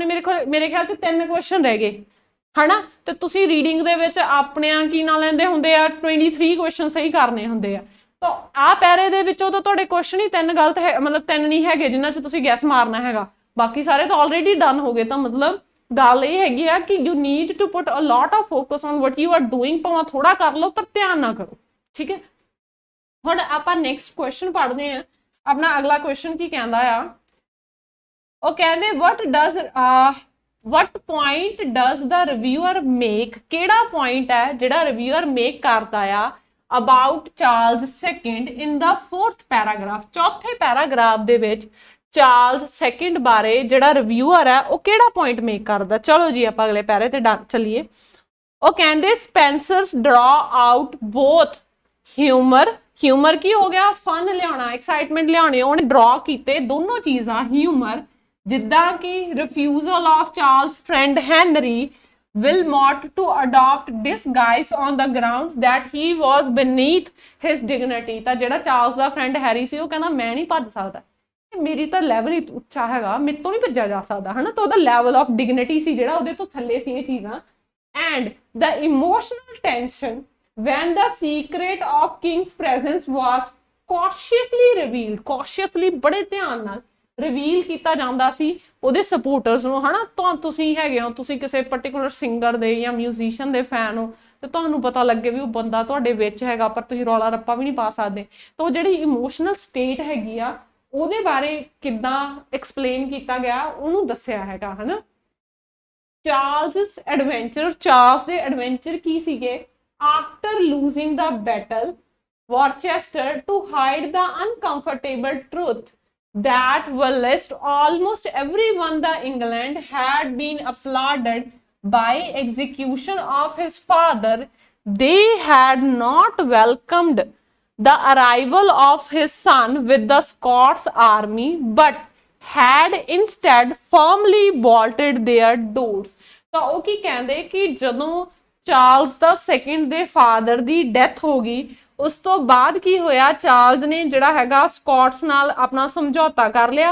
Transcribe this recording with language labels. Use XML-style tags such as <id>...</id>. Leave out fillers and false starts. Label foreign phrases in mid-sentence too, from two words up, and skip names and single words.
<pa>ਮੇਰੇ ਖਿਆਲ 'ਚ 3 ਕੁਐਸਚਨ ਰਹਿ ਗਏ ਹਨਾ ਤੇ ਤੁਸੀਂ ਰੀਡਿੰਗ ਦੇ ਵਿੱਚ ਆਪਣਿਆਂ ਕੀ ਨਾ ਲੈਂਦੇ ਹੁੰਦੇ ਆ 23 ਕੁਐਸਚਨ ਸਹੀ ਕਰਨੇ ਹੁੰਦੇ ਆ ਤਾਂ ਆਹ ਪੈਰੇ ਦੇ ਵਿੱਚੋਂ ਤਾਂ ਤੁਹਾਡੇ ਕੁਐਸਚਨ ਹੀ 3 ਗਲਤ ਹੈ ਮਤਲਬ 3 ਨਹੀਂ ਹੈਗੇ ਜਿਨ੍ਹਾਂ 'ਚ ਤੁਸੀਂ ਗੈਸ ਮਾਰਨਾ ਹੈਗਾ ਬਾਕੀ ਸਾਰੇ ਤਾਂ</pa> <en>already done</en> <pa>ਹੋ ਗਏ ਤਾਂ ਮਤਲਬ ਗੱਲ ਇਹ ਹੈਗੀ ਆ ਕਿ</pa> <en>you need to put a lot of focus on what you are doing</en> <pa>ਭਾਵੇਂ ਥੋੜਾ ਕਰ ਲਓ ਪਰ ਧਿਆਨ ਨਾ ਕਰੋ ਠੀਕ ਹੈ ਹੁਣ ਆਪਾਂ</pa> <en>next question</en> <pa>ਪੜ੍ਹਦੇ ਆ ਆਪਣਾ ਅਗਲਾ ਕੁਐਸਚਨ ਕੀ ਕਹਿੰਦਾ ਆ ਉਹ ਕਹਿੰਦੇ</pa> <en>what point does the reviewer make</en> <pa>ਕਿਹੜਾ ਪੁਆਇੰਟ ਹੈ ਜਿਹੜਾ</pa> <en>reviewer make</en> <pa>ਕਰਦਾ ਆ</pa> <en>about Charles II in the 4th paragraph</en> <pa>ਚੌਥੇ ਪੈਰਾਗ੍ਰਾਫ ਦੇ ਵਿੱਚ ਚਾਰਲਸ II ਬਾਰੇ ਜਿਹੜਾ ਰਿਵਿਊਅਰ ਹੈ ਉਹ ਕਿਹੜਾ</pa> <en>point make</en> <pa>ਕਰਦਾ ਚਲੋ ਜੀ ਆਪਾਂ ਅਗਲੇ ਪੈਰੇ ਤੇ ਚੱਲੀਏ ਉਹ ਕਹਿੰਦੇ</pa> <en>Spencer's draw out both humour</en> <pa>ਹਿਊਮਰ ਕੀ ਹੋ ਗਿਆ, ਫਨ ਲਿਆਉਣਾ, ਐਕਸਾਈਟਮੈਂਟ ਲਿਆਉਣੀ। ਉਹਨੇ ਡਰਾ ਕੀਤੇ ਦੋਨੋਂ ਚੀਜ਼ਾਂ, ਹਿਊਮਰ ਜਿੱਦਾਂ ਕਿ</pa> <en>refusal of Charles friend Henry Wilmot to adopt disguise on the grounds that he was beneath his dignity।</en> <pa>ਤਾਂ ਜਿਹੜਾ ਚਾਰਲਸ ਦਾ ਫਰੈਂਡ ਹੈਰੀ ਸੀ ਉਹ ਕਹਿੰਦਾ ਮੈਂ ਨਹੀਂ ਭੱਜ ਸਕਦਾ, ਮੇਰੀ ਤਾਂ ਲੈਵਲ ਹੀ ਉੱਚਾ ਹੈਗਾ, ਮੇਰੇ ਤੋਂ ਨਹੀਂ ਭੱਜਿਆ ਜਾ ਸਕਦਾ, ਹਨਾ। ਤਾਂ ਉਹਦਾ</pa> <en>level of dignity</en> <pa>ਸੀ ਜਿਹੜਾ ਉਹਦੇ ਤੋਂ ਥੱਲੇ ਸੀ ਇਹ ਚੀਜ਼ਾਂ।</pa> <en>ਐਂਡ the emotional tension when the secret of king's presence was cautiously revealed, cautiously</en> <pa>ਬੜੇ ਧਿਆਨ ਨਾਲ ਰਿਵੀਲ ਕੀਤਾ ਜਾਂਦਾ ਸੀ ਉਹਦੇ ਸਪੋਰਟਰਸ ਨੂੰ, ਹਨਾ। ਤਾਂ ਤੁਸੀਂ ਹੈਗੇ ਹੋ, ਤੁਸੀਂ ਕਿਸੇ ਪਰਟੀਕੂਲਰ ਸਿੰਗਰ ਦੇ ਜਾਂ ਮਿਊਜ਼ੀਸ਼ੀਅਨ ਦੇ ਫੈਨ ਹੋ ਤੇ ਤੁਹਾਨੂੰ ਪਤਾ ਲੱਗੇ ਵੀ ਉਹ ਬੰਦਾ ਤੁਹਾਡੇ ਵਿੱਚ ਹੈਗਾ, ਪਰ ਤੁਸੀਂ ਰੌਲਾ ਰੱਪਾ ਵੀ ਨਹੀਂ ਪਾ ਸਕਦੇ। ਤਾਂ ਉਹ ਜਿਹੜੀ</pa> <en>emotional state</en> <pa>ਹੈਗੀ ਆ ਉਹਦੇ ਬਾਰੇ ਕਿੱਦਾਂ ਐਕਸਪਲੇਨ ਕੀਤਾ ਗਿਆ ਉਹਨੂੰ ਦੱਸਿਆ ਹੈਗਾ, ਹਨਾ। ਚਾਰਲਸ ਐਡਵੈਂਚਰ, ਚਾਰਲਸ ਦੇ ਐਡਵੈਂਚਰ ਕੀ ਸੀਗੇ?</pa> <en>after losing the battle Worcester to hide the uncomfortable truth that whilst almost everyone in England had been applauded by execution of his father, they had not welcomed the arrival of his son with the Scots army, but had instead firmly bolted their doors।</en> <pa>ਤਾਂ ਉਹ ਕੀ ਕਹਿੰਦੇ ਕਿ ਜਦੋਂ ਚਾਰਲਸ ਦਾ ਸੈਕਿੰਡ ਦੇ ਫਾਦਰ ਦੀ ਡੈਥ ਹੋ ਗਈ, ਉਸ ਤੋਂ ਬਾਅਦ ਕੀ ਹੋਇਆ, ਚਾਰਲਸ ਨੇ ਜਿਹੜਾ ਹੈਗਾ ਸਕਾਟਸ ਨਾਲ ਆਪਣਾ ਸਮਝੌਤਾ ਕਰ ਲਿਆ।</pa>